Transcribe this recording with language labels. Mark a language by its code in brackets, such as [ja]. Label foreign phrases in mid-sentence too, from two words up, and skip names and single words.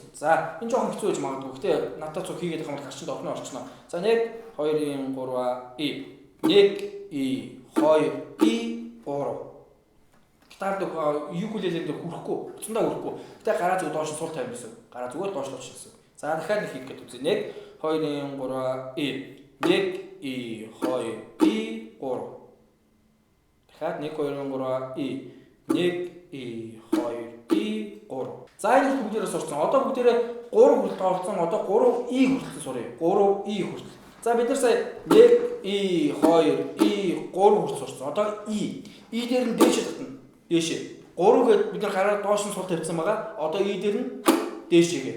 [mn] За энэ жоохон хэцүү байж магадгүй. Гэхдээ надад цог хийгээд байгаа юм бол гарчинд орно орчихно. За 1 2 3 E 1E 2E 3 гитард юкулеле дээр хүрэхгүй, уцандаа хүрэхгүй. Гэтэ гараа зүг доош нь сул тавь гэсэн. Гараа зүгээр доош тавьчих гэсэн. За дахиад нэг хийх гээд үзье. 1 2 3 E 1E 2E 3 дахиад 1 2 3 E 1E 2E 3. За энэ бүгдээрээ сурсан. Одоо бүгдээрээ 3 хүртэл тоолцсон. Одоо 3E хүртэл суръя. 3E хүртэл. За бид нар сая 1E 2E 3 хүртэл сурсан. Одоо E дээр нь дээшээ татна. Дээшээ. 3 гээд бид нар гараа доош нь сул тавьсан байгаа. Одоо E дээр нь дээшээгээ.